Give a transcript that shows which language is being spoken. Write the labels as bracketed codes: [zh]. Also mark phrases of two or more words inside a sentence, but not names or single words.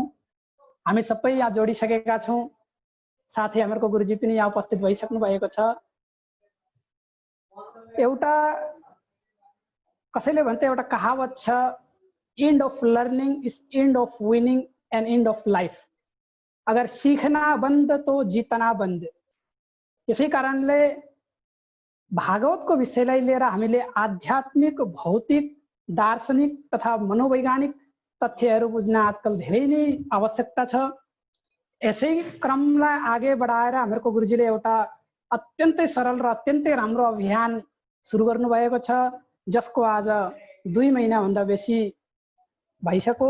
[ne] हामी सबै यहाँ जोडिसकेका छौँ। साथै हाम्रो गुरुजी पनि यहाँ उपस्थित भइसक्नु भएको छ। एउटा कसैले भन्थे एउटा कहावत छ, [en] end of learning is end of winning and end of life. [hi] अगर सीखना बन्द तो जितना बन्द। [ne] यसै कारणले भागवतको विषयलाई लिएर हामीले आध्यात्मिक, भौतिक, दार्शनिक तथा मनोवैज्ञानिक तथ्यहरू बुझ्न आजकल धेरै नै आवश्यकता छ। यसै क्रमलाई आगे बढाएर हाम्रो गुरुजीले एउटा अत्यन्तै सरल र अत्यन्तै राम्रो अभियान सुरु गर्नुभएको छ, जसको आज 2 महिनाभन्दा बेसी भइसक्यो।